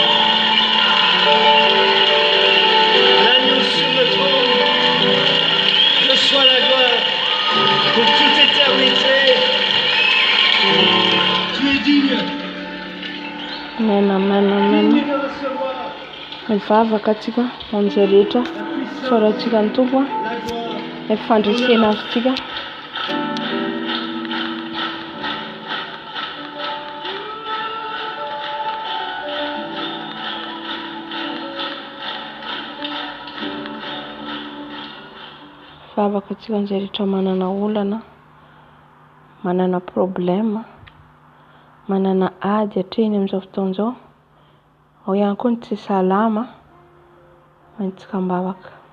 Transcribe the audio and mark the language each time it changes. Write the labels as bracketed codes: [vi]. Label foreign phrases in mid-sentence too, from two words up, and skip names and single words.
[fr] L'agneau sur le trône. Reçois la gloire pour toute éternité. Tu es digne. Amen. Digne de recevoir [mg] Mivavaka atsika amin'izay rehetra sorantsika ny Tompo [fr] la gloire. [mg] fandresena azy tsika. Vavaka atsika amin'izay rehetra manana olana, manana problème, manana ady hatreny amin'izao fotoana izao, ao ihany koa ny tsy salama, mantsika mbavaka.